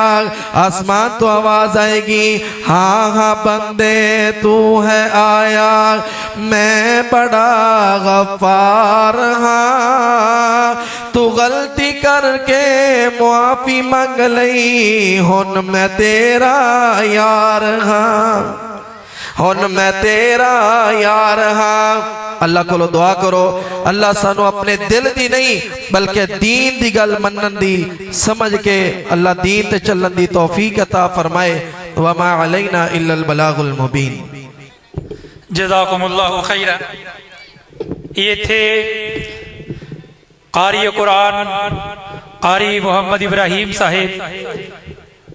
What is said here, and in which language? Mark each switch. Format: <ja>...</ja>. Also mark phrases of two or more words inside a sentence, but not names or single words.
<pa>آسمان تو آواز آئے گی ہاں ہاں بندے تو ہے آیا، میں بڑا غفار ہاں، تو غلطی کر کے معافی منگ لئی، ہن میں تیرا یار ہاں. ہن میں تیرا یار ہاں. اللہ کو دعا کرو اللہ سانوں اپنے دل دی نہیں بلکہ دین دی گل منن دی سمجھ کے اللہ دین تے چلن دی توفیق عطا فرمائے.</pa> <ar>وما علينا إلا البلاغ المبين. جزاكم الله خيرا.</ar> <ur>یہ تھے قاری قرآن قاری محمد ابراہیم صاحب</ur>